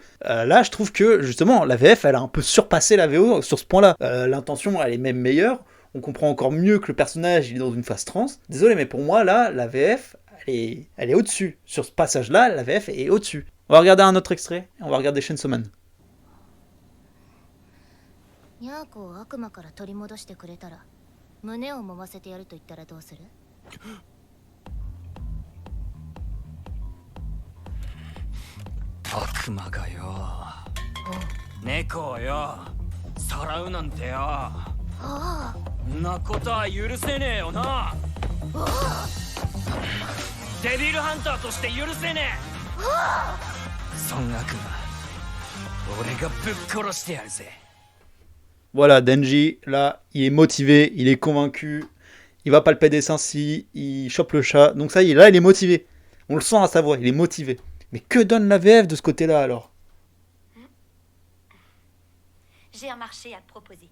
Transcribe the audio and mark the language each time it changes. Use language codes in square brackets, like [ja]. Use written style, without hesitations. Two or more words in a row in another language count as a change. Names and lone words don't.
[fr] Là, je trouve que, justement, la VF, elle a un peu surpassé la VO sur ce point-là. L'intention, elle est même meilleure, on comprend encore mieux que le personnage, il est dans une phase trans. Désolé, mais pour moi, là, la VF, elle est au-dessus. Sur ce passage-là, la VF est au-dessus. On va regarder un autre extrait, on va regarder Chainsaw Man. [ja] ニャーコを悪魔から取り戻してくれたら胸を揉ませてやると言ったらどうする？悪魔がよ、猫をよさらうなんてよ、んなことは許せねえよな。デビルハンターとして許せねえ。孫悪魔、俺がぶっ殺してやるぜ。 [fr] Voilà, Denji, là, il est motivé, il est convaincu, il va palper des seins si il chope le chat. Donc ça y est, là, il est motivé. On le sent à sa voix, il est motivé. Mais que donne la VF de ce côté-là, alors? J'ai un marché à te proposer.